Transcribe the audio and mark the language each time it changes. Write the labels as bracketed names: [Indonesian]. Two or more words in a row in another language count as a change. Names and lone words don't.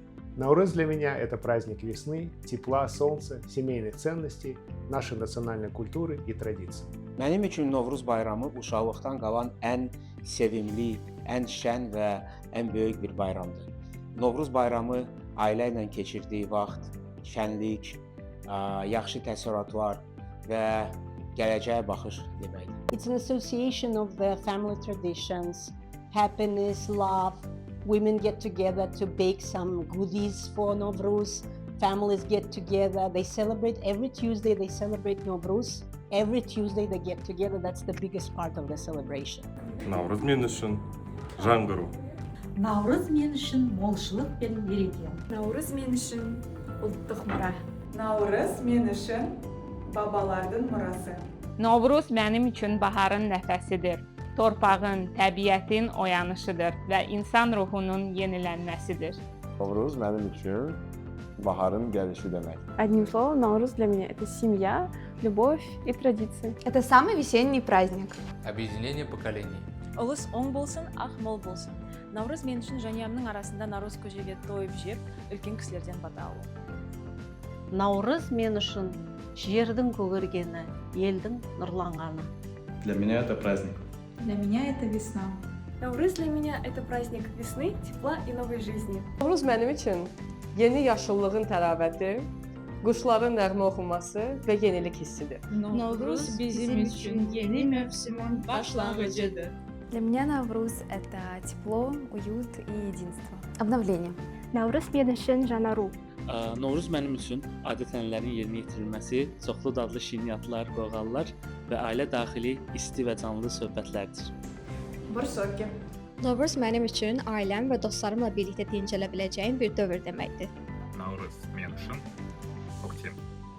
[Russian] Наурыз для меня – это праздник весны, тепла, солнца, семейных ценностей, нашей национальной культуры и традиций. [Azerbaijani] Mənim üçün Novruz bayramı uşaqlıqdan qalan ən sevimli, ən şən və ən böyük bir bayramdır. Novruz bayramı ailə ilə keçirdiyi vaxt, şənlik, yaxşı təəssüratlar və gələcəyə baxış deməkdir. [English] It's an association of the family traditions, happiness, love. Women get together to bake some goodies for Novruz. Families get together. They celebrate every Tuesday. They celebrate Novruz. Every Tuesday they get together. That's the biggest part of the celebration. [Kazakh] Наурыз мен үшін жаңғыру. Наурыз мен үшін молшылық пен береке. Наурыз мен үшін ұлттық мұра. Navruz men üçün babalardan murası. [Azerbaijani] Novruz mənim üçün baharın nəfəsidir. Torpağın, təbiətin oyanışıdır və insan ruhunun yenilənməsidir. Novruz mənim üçün baharın gəlişi demək. [Russian] Одним словом, Наурыз для меня – это семья, любовь и традиции. Это самый весенний праздник. Объединение поколений. [Kazakh] Ұлыс оң болсын, ақ мол болсын. Наурыз мен үшін жанұямның арасында наурыз көжеге тойып жеп, үлкен кісілерден бата алу. Наурыз мен үшін жердің көгергені, елдің нұрланғаны. [Russian] Для меня это праздник. Для меня это весна. Наурыз для меня это праздник весны, тепла и новой жизни. [Azerbaijani] Novruz mənim üçün yeni yaşıllığın təravəti, quşların nəğmə oxuması və yenilik hissidir. [Turkish] Novruz bizim için yeni mevsimin başlangıcıdır. [Russian] Для меня Навруз – это тепло, уют и единство. Обновление. [Kazakh] Наурыз мен үшін жаңару. [Azerbaijani] Novruz mənim üçün adət-ənənələrin yerinə yetirilməsi, çoxlu dadlı şirniyyatlar, qoğallar və ailə daxili isti və canlı söhbətlərdir. Bursoki. Novruz mənim üçün ailəm və dostlarımla birlikdə dincələ biləcəyim bir dövr deməkdir. [Kazakh] Наурыз мен үшін көктем.